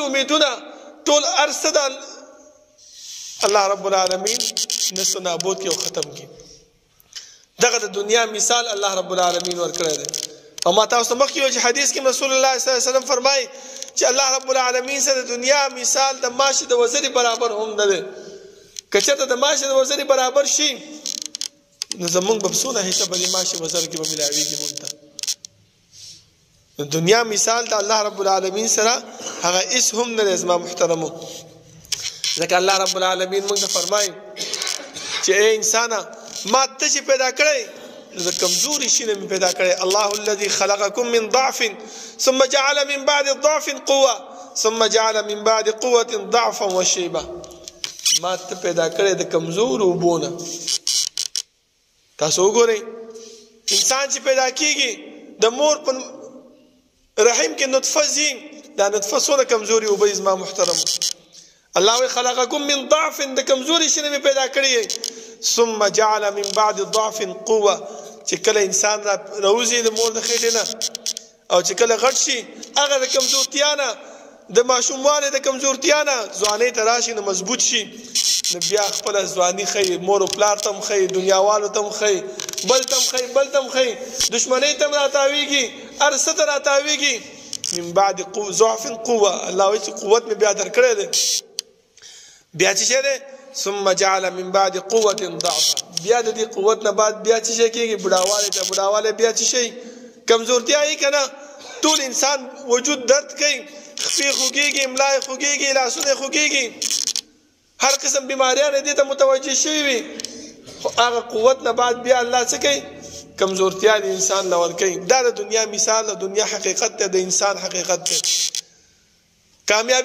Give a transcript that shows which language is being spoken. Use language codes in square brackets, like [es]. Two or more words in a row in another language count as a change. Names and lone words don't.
[ps] امیدونه ټول هر څه د الله رب العالمین نست و نابود کړي او ختم کړي دغه د دنیا مثال الله رب العالمین ورکړی دی او ما تاسو ته مخکې ویل چې حدیث کې رسول الله [ar] صلی الله علیه وسلم [ps] فرمایي چې الله رب العالمین سره د دنیا مثال د ماشي د وزرې برابر هم نه دی که چېرته د ماشي د وزرې برابر شي نو زمونږ به څونه حصه په دې ماشي وزر کې به میلاویږي مونږ ته د دنیا مثال د الله رب العالمین سره هغه هېڅ هم نه دی زما محترمو ځکه الله رب العالمین مونږ ته فرمایي چې ای انسانه ما ته چې پیدا کړی نو د کمزوري شي نه مې پیدا کړی [ar] الله الذي خلقكم من ضعف ثم جعل من بعد ضعف قوه ثم جعل من بعد قوه ضعفا وشيبه [ps] ما ته پیدا کړی د کمزورو اوبو نه تاسو وګورئ انسان چې پیدا کیږي د مور په رحم کې نطفه ځي دا نطفه څونه کمزوري اوبه زما محترم الله وی [ar] خلقکم من ضعف [ps] د کمزوري شي نه مې پیدا کړی [ar] ثم جعل من بعد ضعف قوه [ps] چې کله انسان راوځي د مور د خېټې نه او چې کله غټ شي هغه د کمزورتیا نه د ماشوموالي د کمزورتیا نه ځوانۍ ته راشي نو مضبوط شي نو بیا خپله ځواني ښیي مور و پلار ته هم ښیي دنیاوالو ته هم ښیي بل ته هم ښیي بل ته هم ښیي دشمنۍ ته هم راتاویږي هر څه ته راتاویږي [ar] من بعد ضعف قوه [ps] الله وایي چې قوت مې بیا درکړی دی بیا څه شی دی [ar] ثم جعل من بعد قوه ضعفا [ps] بیا د دې قوت نه بعد بیا څه شی کېږي بوډاوالی ته بوډاوالی بیا څه شی کمزورتیا یې که نه ټول انسان وجود درد کوي خپې خوږېږي ملا یې خوږېږي لاسونه یې خوږېږي هر قسم بیماریان دې ته متوجه شوي وي خو هغه قوت نه بعد بیا الله څه کوي کمزورتیا د انسان له ورکوي دا د دنیا مثال د دنیا حقیقت دی د انسان حقیقت دی کامیابي